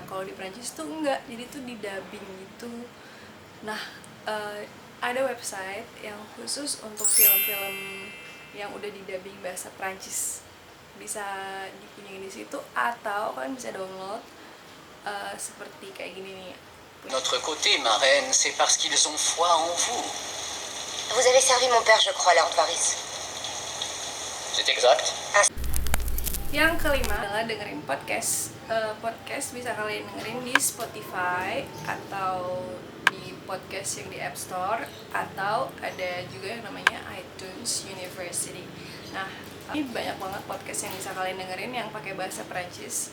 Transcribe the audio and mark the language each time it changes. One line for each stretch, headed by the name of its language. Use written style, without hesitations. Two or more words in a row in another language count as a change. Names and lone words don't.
Indonesian: Kalau di Prancis tuh enggak, jadi tuh di dubbing gitu. Nah, ada website yang khusus untuk film-film yang udah di dubbing bahasa Prancis. Bisa dikunjungi di situ atau kalian bisa download seperti kayak gini nih.
French: Notre côté, ma reine, c'est parce qu'ils ont foi en vous. Vous avez servi mon père, je crois, Lord Varys. C'est exact.
Indonesian: Yang kelima adalah dengerin podcast. Podcast bisa kalian dengerin di Spotify atau di podcast yang di App Store, atau ada juga yang namanya iTunes University. Nah, ini banyak banget podcast yang bisa kalian dengerin yang pakai bahasa Prancis.